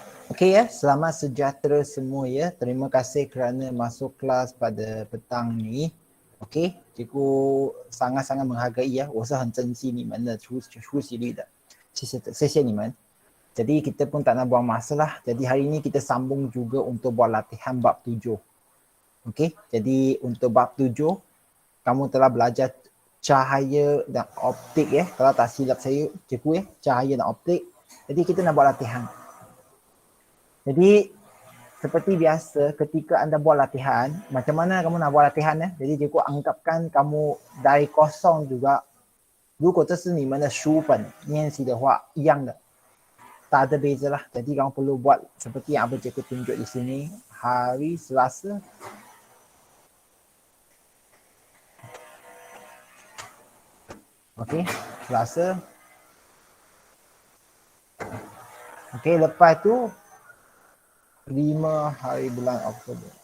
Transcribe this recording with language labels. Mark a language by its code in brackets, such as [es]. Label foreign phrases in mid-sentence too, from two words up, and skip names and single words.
[ms] Okey ya, selamat sejahtera semua ya. Terima kasih kerana masuk kelas pada petang ni. Okey, cikgu sangat-sangat menghargai ya. [zh] 我是很珍惜你们的出席率的。谢谢你们。 [ms] Jadi kita pun tak nak buang masa lah. Jadi hari ini kita sambung juga untuk buat latihan bab 7. Okey, jadi untuk bab 7 kamu telah belajar cahaya dan optik ya. Kalau tak silap saya cikgu ya, cahaya dan optik. Jadi kita nak buat latihan. Jadi seperti biasa ketika anda buat latihan, macam mana kamu nak buat latihan ya? Jadi cikgu anggapkan kamu dari kosong juga. [zh] 如果这是你们的书本练习的话，一样的， [ms] tak ada beza lah. Jadi kamu perlu buat seperti yang apa cikgu tunjuk di sini. Hari Selasa. Okey, Selasa. Okey, lepas tu 5 hari bulan Oktober.